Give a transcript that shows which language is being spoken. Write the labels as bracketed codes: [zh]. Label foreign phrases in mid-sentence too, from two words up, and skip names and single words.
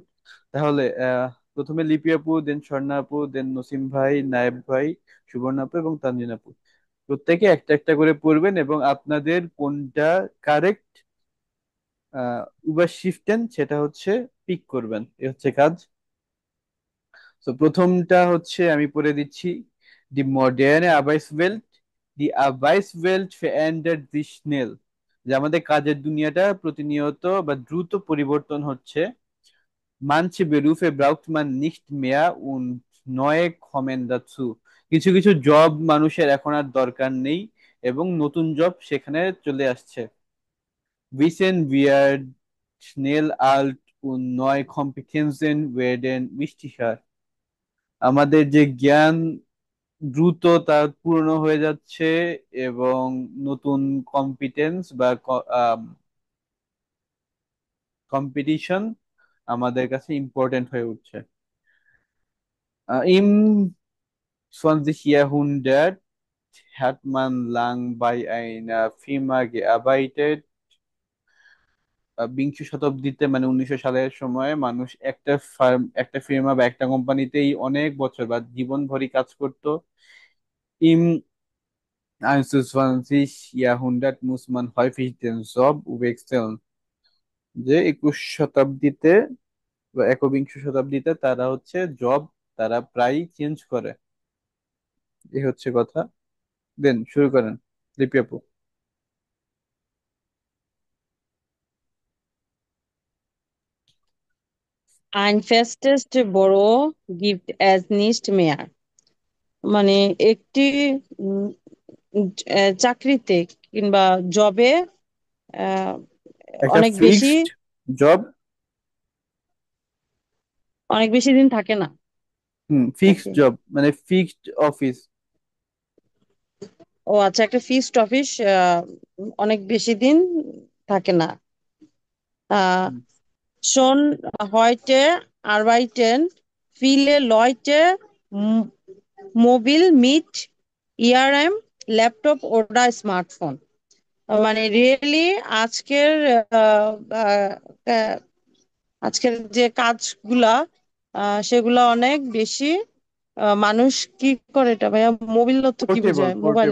[bn] তাহলে প্রথমে লিপি আপু, দেন স্বর্ণা আপু, দেন নসিম ভাই, নায়েব ভাই, সুবর্ণা আপু এবং তানজিন আপু, প্রত্যেকে একটা একটা করে পড়বেন এবং আপনাদের কোনটা কারেক্ট উবার শিফটেন সেটা হচ্ছে পিক করবেন, এ হচ্ছে কাজ। তো প্রথমটা হচ্ছে আমি পড়ে দিচ্ছি। [de] Die moderne Arbeitswelt, die Arbeitswelt verändert sich schnell, [bn] যে আমাদের কাজের দুনিয়াটা প্রতিনিয়ত বা দ্রুত পরিবর্তন হচ্ছে। [de] Manche Berufe braucht man nicht mehr und neue kommen dazu. [bn] কিছু কিছু জব মানুষের এখন আর দরকার নেই এবং নতুন জব সেখানে চলে আসছে। [de] Wissen wird schnell alt und neue Kompetenzen werden wichtiger. [bn] আমাদের যে জ্ঞান দ্রুত তা পূর্ণ হয়ে যাচ্ছে এবং নতুন কম্পিটেন্স বা কম্পিটিশন আমাদের কাছে ইম্পর্টেন্ট হয়ে উঠছে। [de] Im 20. Jahrhundert hat man lang bei einer Firma gearbeitet. [bn] বিংশ শতাব্দীতে মানে 1900 সালের সময় মানুষ একটা ফির্মা বা একটা কোম্পানিতেই অনেক বছর বা জীবনভরই কাজ করত। [de] Im 21. Jahrhundert muss man häufig den Job wechseln. [bn] যে 21 শতাব্দীতে বা একবিংশ শতাব্দীতে তারা হচ্ছে জব তারা প্রায় চেঞ্জ করে, এই হচ্ছে কথা। দেন শুরু করেন লিপি আপু। [de] Ein festes Büro gibt es nicht mehr. [bn] মানে একটি উম, চাকরিতে কিংবা জবে একটা অনেক বেশি [en] fixed job, [bn] অনেক বেশি দিন থাকে না ফিক্সড নাকি? জব মানে [en] fixed office. [bn] ও আচ্ছা, একটা [en] fixed office [bn] অনেক বেশি দিন থাকে না। [de] আহ Schon heute arbeiten viele Leute mobil mit ihrem ল্যাপটপ oder স্মার্টফোন। [bn] মানে রিয়েলি আজকের আহ, আহ, আহ, আজকের যে কাজগুলা সেগুলা অনেক বেশি মানুষ কি করে এটা ভাইয়া? মোবিল অর্থ কি পোর্টেবল বোঝায়? মোবাইল